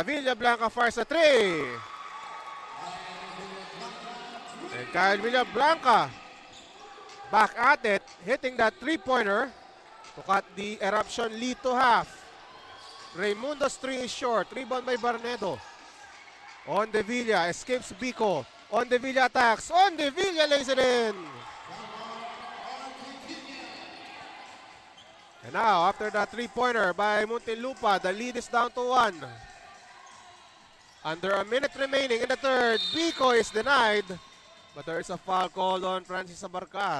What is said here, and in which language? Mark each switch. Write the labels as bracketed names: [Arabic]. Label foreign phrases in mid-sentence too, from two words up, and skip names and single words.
[English] Villablanca fires a 3. And Kyle Villablanca back at it, hitting that 3-pointer to cut the Eruption lead to half. Raimundo's 3 is short. Rebound by Barnedo. Ondevilla escapes Bico. Ondevilla attacks. Ondevilla lays it in. And now, after that 3-pointer by Muntinlupa, the lead is down to 1. Under a minute remaining in the third, Bico is denied. But there is a foul called on Francis Abarcar.